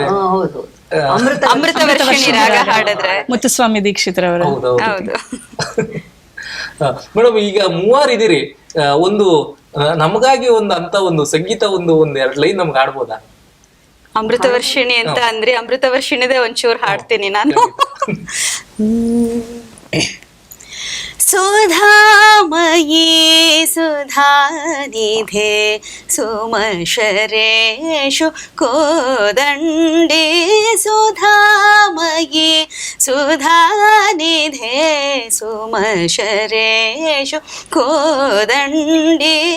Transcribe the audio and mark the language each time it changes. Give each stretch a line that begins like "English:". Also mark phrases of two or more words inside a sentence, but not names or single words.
Kannada: ಹೌದು, ಅಮೃತವರ್ಷಿಣಿ ರಾಗ ಹಾಡಿದ್ರೆ ಮುತ್ತುಸ್ವಾಮಿ ದೀಕ್ಷಿತ್ರವರ. ಹೌದು ಮೇಡಮ್, ಈಗ 3 ಇದೀರಿ, ಒಂದು ನಮಗಾಗಿ ಒಂದು ಸಂಗೀತ ಒಂದು 2 ಲೈನ್ ನಮ್ಗೆ ಹಾಡ್ಬೋದಾ? ಅಮೃತವರ್ಷಿಣಿ ಅಂತ ಅಂದ್ರೆ ಅಮೃತವರ್ಷಿಣಿದೆ ಒಂಚೂರು ಹಾಡ್ತೀನಿ ನಾನು.
Sanskrit: ಸುಧಾಮಯೀ ಸುಧಾನಿಧೆ ಸುಮಶರೇಷು ಕೋದಂಡಿ ಸುಧಾಮಯೀ ಸುಧಾನಿಧೆ ಸುಮಶರೇಷು ಕೋದಂಡಿ